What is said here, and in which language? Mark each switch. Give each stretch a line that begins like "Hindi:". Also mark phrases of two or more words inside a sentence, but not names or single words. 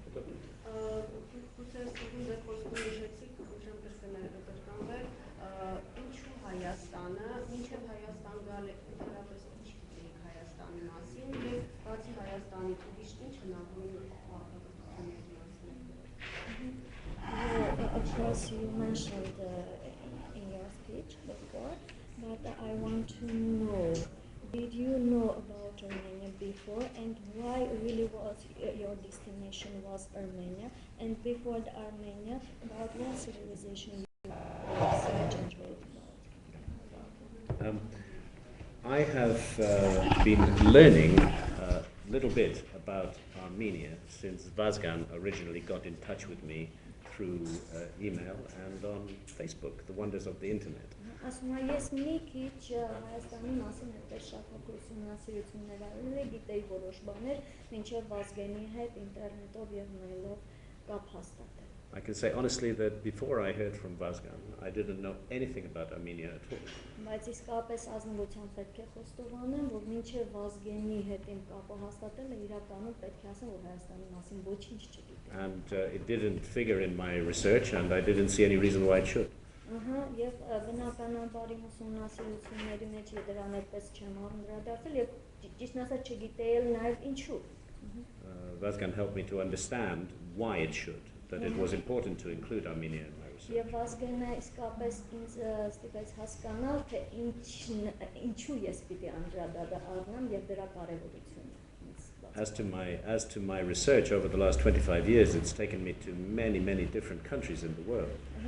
Armenian: Հայաստանը, մինչև Հայաստան գալ եք ընդհանրապես ինչ գիտեիք Հայաստանի մասին եւ բացի Հայաստանից ուրիշ ինչ հնարավոր հաղորդումների մասին։
English: Of course, you mentioned in your speech before, but I want to know, did you know about Armenia before and why really was your destination was Armenia, and before the Armenia, about what civilization you research and read about? I have been learning a little bit about Armenia since Vazgan originally got in touch with me through email and on Facebook, the wonders of the internet.
Armenian: Ասում եմ, ես մի քիչ Հայաստանի մասին այդպես շատ հոգ ուսումնասիրություններ արել գիտեի որոշ բաներ, մինչև Վազգենի հետ ինտերնետով եւ մեյլով կապ հաստատել։
English: I can say honestly that before I heard from Vazgan, I didn't know anything about Armenia at all.
Armenian: Բայց իսկապես ազնվությամբ պետք է խոստովանեմ, որ մինչև Վազգենի հետ իմ կապը հաստատելը իրականում պետք է ասեմ, որ Հայաստանի մասին ոչինչ չգիտեմ։
English: And it didn't figure in my research and I didn't see any reason why it should.
Armenian: Եվ բնականաբար իմ ուսումնասիրությունների մեջ դրան այդպես չեմ անդրադարձել եւ ճիշտ ասած չգիտեի նաեւ ինչու։
English: Vazgan helped me to understand why it should, that it was important to include Armenia in my research.
Armenian: Եվ Վազգենը իսկապես ինձ ստիպեց հասկանալ, թե ինչու ես պիտի անդրադառնամ եւ դրա կարեւորությունը։
English: As to my research over the last 25 years, it's taken me to many different countries in the world.